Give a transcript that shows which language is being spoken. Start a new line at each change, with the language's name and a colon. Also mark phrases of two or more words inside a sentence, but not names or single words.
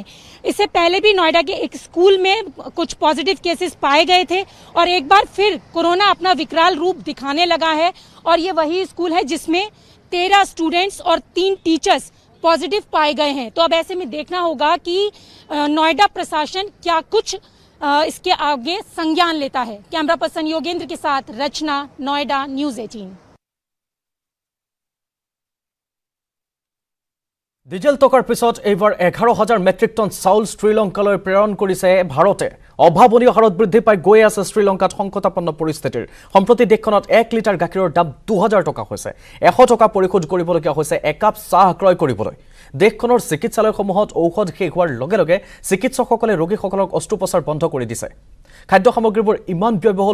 Hindi: इससे पहले भी नोएडा के एक स्कूल में कुछ पॉजिटिव केसेस पाए गए थे और एक बार फिर कोरोना अपना विकराल रूप दिखाने लगा है और ये वही स्कूल है जिसमें 13 स्टूडेंट्स और 3 टीचर्स पॉजिटिव पाए गए हैं। तो अब ऐसे में देखना होगा कि नोएडा प्रशासन क्या कुछ इसके आगे संज्ञान लेता है।
English: camera person
Hindi: योगेंद्र के साथ रचना, नोएडा, न्यूज़ 18।
Assamese: ডিজেল টকাৰ পিছত এইবাৰ 11,000
English: metric ton
Assamese: চাউল শ্ৰীলংকালৈ প্ৰেৰণ কৰিছে ভাৰতে অভাৱনীয় হাৰত বৃদ্ধি পাই গৈ আছে শ্ৰীলংকাত সংকটাপন্ন পৰিস্থিতিৰ সম্প্ৰতি দেশখনত 1 লিটাৰ গাখীৰৰ দাম 2000 টকা হৈছে 100 টকা পৰিশোধ কৰিবলগীয়া হৈছে একাপ চাহ ক্ৰয় কৰিবলৈ দেশখনৰ চিকিৎসালয়সমূহত ঔষধ শেষ হোৱাৰ লগে লগে চিকিৎসকসকলে ৰোগীসকলক অস্ত্ৰোপচাৰ বন্ধ কৰি দিছে খাদ্য সামগ্ৰীবোৰ ইমান ব্যয়বহুল